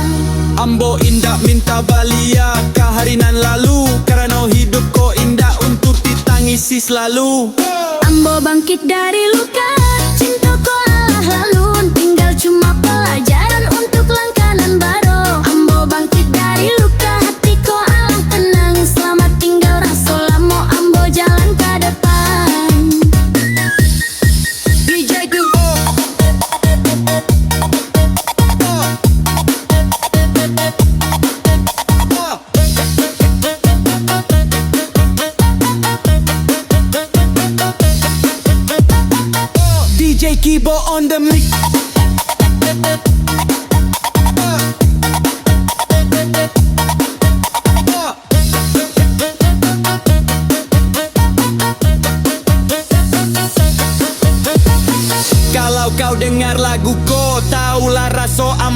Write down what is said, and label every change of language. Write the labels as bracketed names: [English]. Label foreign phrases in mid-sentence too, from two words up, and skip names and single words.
[Minangkabau] Ambo indah minta balia ke hari nan lalu, karena hidup ko indah untuk ditangisi selalu. Ambo bangkit dari luka, cinta ko Allah lalu. Tinggal cuma pelajaran untuk langkah nan baru. Ambo bangkit dari luka, hati ko Allah tenang. Selamat tinggal rasa lamo, ambo jalan ke depan. [English] DJ Kibo. DJ Kibo on the mix. [Minangkabau] Kalau kau dengar laguku, taulah rasa ambo.